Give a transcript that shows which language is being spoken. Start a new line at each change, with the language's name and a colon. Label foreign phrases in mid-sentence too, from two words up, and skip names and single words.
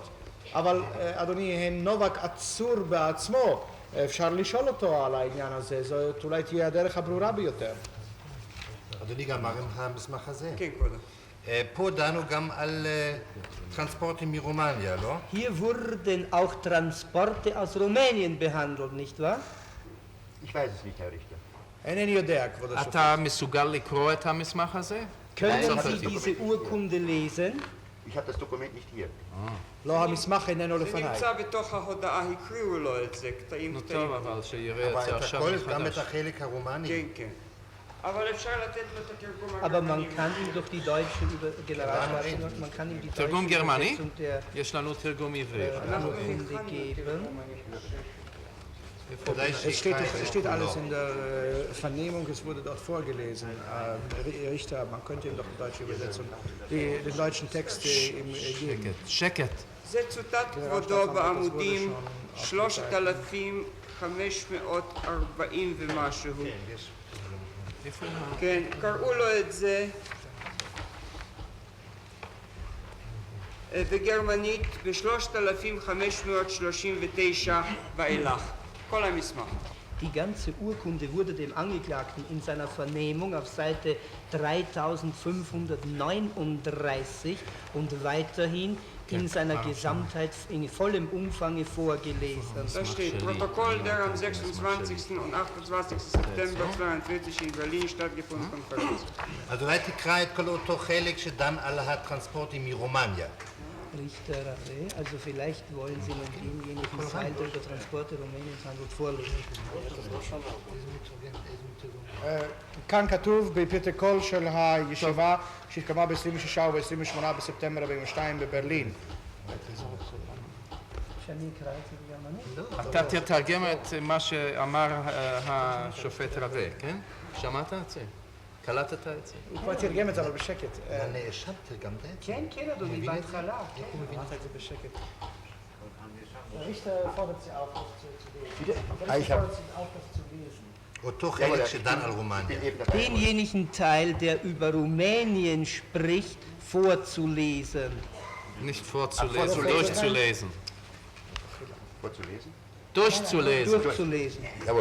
Hebrew: אבל אדוני, נובק עצור בעצמו, אפשר לשאול אותו על העניין הזה, זאת אולי תהיה הדרך הברורה ביותר. אדוני, גם מה המסמך הזה? כן, כבודו. פה דנו גם על טרנספורטים מרומניה, לא?
German: Hier wurden auch Transporte aus Rumänien behandelt, nicht wahr? Ich weiß es nicht, Herr Richter.
Hebrew: אינני יודע, כבוד השופט. אתה מסוגל לקרוא את המסמך הזה?
German: Können Sie diese Urkunde lesen? Ich habe das Dokument nicht hier.
Hebrew: לא, המסמך איננו זה לפניי. נמצא בתוך ההודעה, הקריאו לו את זה, קטעים נו קטעים. טוב, אבל שיראה את אבל זה את עכשיו הכל, מחדש. גם את החלק הרומני. כן, כן. אבל אפשר לתת לו את התרגום
German: Aber man
Hebrew: הגרמני.
German: kann ihm doch die deutsche Generalstaatsanwaltschaft, man kann ihm die
Hebrew: תרגום
German: deutsche
Hebrew: גרמני?
German: Übersetzung der
Hebrew: יש לנו תרגום עברית.
German: Urkunde geben. Es steht alles in der Vernehmung, es wurde dort vorgelesen. Richter, man könnte ihm doch die deutsche Übersetzung, den deutschen Text ihm geben.
Hebrew: שקט. זה צוטט כבודו בעמודים 3,540 ומשהו. כן, קראו לו את זה בגרמנית ב-3,539 ואילך. כל המסמך.
German: Die ganze Urkunde wurde dem Angeklagten in seiner Vernehmung auf Seite 3539 und weiterhin in seiner Gesamtheit in vollem Umfange vorgelesen. Da steht Protokoll der am 26. und 28. September 42 in Berlin stattgefundenen Konferenz.
Hebrew: אז אולי תקרא את כל אותו חלק שדן על הטרנספורטים מרומניה.
German: Richter Rave, also vielleicht wollen Sie nun denjenigen Teil, der über Transporte Rumäniens handelt, vorlesen.
Hebrew: כאן כתוב בפרוטוקול של הישיבה שהתקיימה ב-26 וב-28 בספטמבר 42 בברלין. שאני אקרא את זה בגרמנית? אתה תתרגם את מה שאמר השופט רווה, כן? שמעת את זה? קלטת את זה? הוא כבר תרגם את זה, אבל בשקט. הנאשם תרגמת את זה? כן, כן, אדוני, בהתחלה. אמרת את זה בשקט.
German: Richter fordert Sie auf, das zu lesen. Ich habe
Hebrew: אותו חלק שדן על רומניה.
German: Denjenigen Teil, der über Rumänien spricht, vorzulesen. nicht vorzulesen, durchzulesen. vorzulesen. Durchzulesen. Durchzulesen. Jawohl.